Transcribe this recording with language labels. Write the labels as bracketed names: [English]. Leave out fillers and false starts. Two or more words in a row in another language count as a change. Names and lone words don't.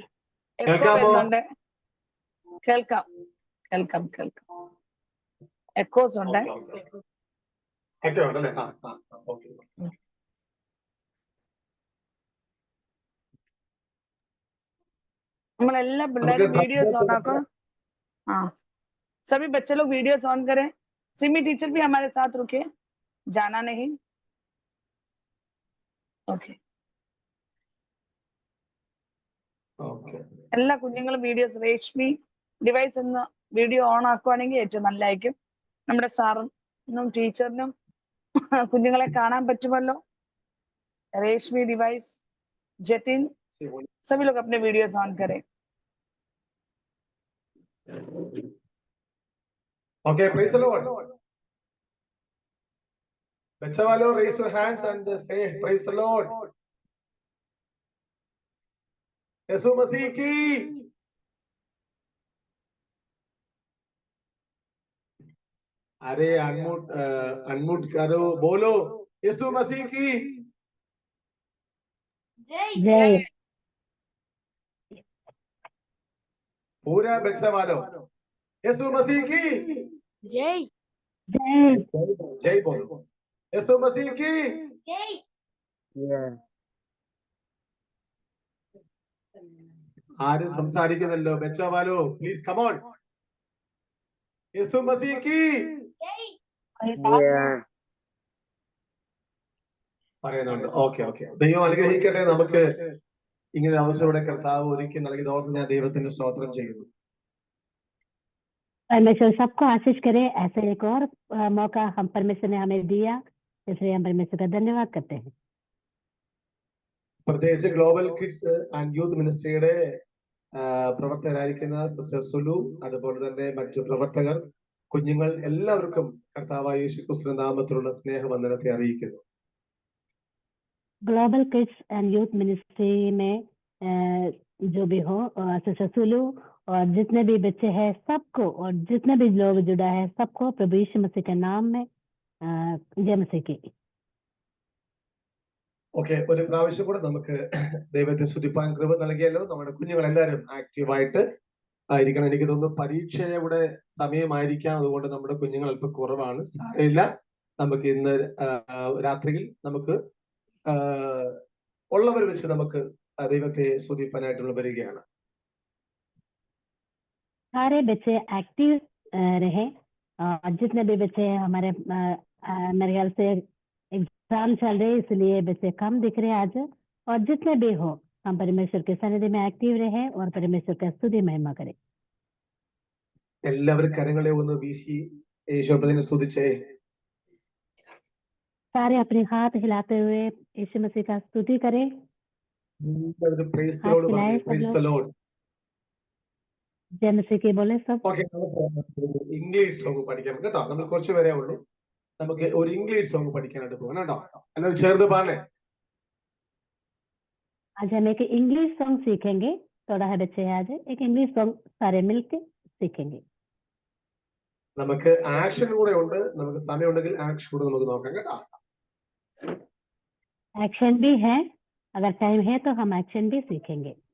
[Malayalam] എക്കോ വരുന്നുണ്ട്. കേൾക്കാം കേൾക്കാം കേൾക്കാം. എക്കോസ് ഉണ്ട്. നമ്മളെല്ലാ പിള്ളേരും വീഡിയോസ് ഓൺ ആക്കോ. [Hindi] हाँ, सभी बच्चे लोग वीडियोस ऑन करें. सिमी टीचर भी हमारे साथ रुके, जाना नहीं. ओके. [Malayalam] എല്ലാ കുഞ്ഞുങ്ങളും വീഡിയോസ് രേഷ്മി ഡിവൈസ് എന്ന വീഡിയോ ഓൺ ആക്കുവാണെങ്കിൽ ഏറ്റവും നല്ലതായിരിക്കും. നമ്മുടെ സാറിനും ടീച്ചറിനും കുഞ്ഞുങ്ങളെ കാണാൻ പറ്റുമല്ലോ. [Hindi] रेशमी डिवाइस, जतिन, सभी लोग अपने वीडियोस ऑन करें. [English] Okay, praise the Lord. [Hindi] बच्चा वालों, [English] raise your hands and say praise the Lord. [Hindi] यीशु मसीह की. अरे अनम्यूट करो, बोलो यीशु मसीह की जय. पूरा बच्चा वालों, यीशु मसीह की जय. जय. जय बोलो. यीशु मसीह की जय. [Malayalam] ആരും സംസാരിക്കുന്നല്ലോ. [Hindi] बच्चा वालों, [English] प्लीज come on. [Hindi] यीशु मसीह की [Malayalam] പറയുന്നുണ്ട്. ഓക്കെ ഓക്കെ. ദൈവം അനുഗ്രഹിക്കട്ടെ. നമുക്ക് ഇങ്ങനെ അവസരയുടെ കർത്താവ് ഒരുക്കി നൽകിയത് ഓർത്ത് ഞാൻ ദൈവത്തിന് സ്തോത്രം ചെയ്യുന്നു. [Hindi] परमेश्वर सबको आशीष करे. ऐसे एक और मौका हम परमेश्वर ने हमें दिया, इसलिए हम परमेश्वर का धन्यवाद करते हैं. [Malayalam] പ്രത്യേകിച്ച് ഗ്ലോബൽ കിഡ്സ് ആൻഡ് യൂത്ത് മിനിസ്ട്രിയുടെ പ്രവർത്തകരായിരിക്കുന്ന സിസ്റ്റർ സുലു, അതുപോലെ തന്നെ മറ്റു പ്രവർത്തകർ, കുഞ്ഞുങ്ങൾ എല്ലാവർക്കും കർത്താവായ യേശുക്രിസ്തുവിന്റെ നാമത്തിലുള്ള സ്നേഹവന്ദനത്തെ അറിയിക്കുന്നു. [Hindi] ग्लोबल किड्स एंड यूथ मिनिस्ट्री में जो भी हो, सिस्टर सुलू और जितने भी बच्चे हैं सबको, और जितने भी लोग जुड़ा है सबको प्रभु यीशु मसीह के नाम में जय मसीह की. [Malayalam] ഓക്കെ, ഒരു പ്രാവശ്യം കൂടെ നമുക്ക് ദൈവത്തെ സ്തുതിപ്പാൻ കൃപ നൽകിയല്ലോ. നമ്മുടെ കുഞ്ഞുങ്ങൾ എല്ലാവരും ആക്റ്റീവായിട്ട് ആയിരിക്കണം. എനിക്ക് തോന്നുന്നു പരീക്ഷയുടെ സമയമായിരിക്കാം, അതുകൊണ്ട് നമ്മുടെ കുഞ്ഞുങ്ങൾ അല്പം കുറവാണ്. സാരമില്ല, നമുക്ക് ഇന്ന് രാത്രിയിൽ നമുക്ക് ഉള്ളവർ വെച്ച് നമുക്ക് ദൈവത്തെ സ്തുതിപ്പാനായിട്ടുള്ള വരികയാണ്. [Hindi] सारे बच्चे एक्टिव रहे, और जितने भी बच्चे हमारे मेरे ख्याल से एग्जाम चल रहे, इसलिए बच्चे कम दिख रहे आज. और जितने भी हो, हम परमेश्वर के सन्निधि में एक्टिव रहे और परमेश्वर का स्तुति महिमा करें. [Malayalam] എല്ലാവരും കരങ്ങളെ ഒന്ന് വീശി യേശുവിനെ സ്തുതിച്ചേ. [Hindi] सारे अपने हाथ हिलाते हुए यीशु मसीह का स्तुति करें. [English] praise the Lord പറഞ്ഞേ. praise the Lord. [Hindi] जय मसीह की बोले सब. [Malayalam] ഓക്കെ, ഇംഗ്ലീഷ് സോങ് പഠിക്കാം കേട്ടോ. നമ്മൾ കുറച്ച് പേരേ ഉള്ളൂ. നമുക്ക് ഒരു ഇംഗ്ലീഷ് സോങ് പഠിക്കാനായിട്ട് പോകണം കേട്ടോ. എല്ലാവരും ചേർന്ന് പാടേ. [Hindi] आज हम एक इंग्लिश सॉन्ग सीखेंगे. थोड़ा है बच्चे, आज एक इंग्लिश सॉन्ग सारे मिलकर सीखेंगे. [Malayalam] നമുക്ക് ആക്ഷൻ കൂടെ ഉണ്ട്. നമുക്ക് സമയമുണ്ടെങ്കിൽ ആക്ഷൻ കൂടെ നമുക്ക് നോക്കാം കേട്ടോ. [Hindi] एक्शन भी है, अगर टाइम है तो हम एक्शन भी सीखेंगे.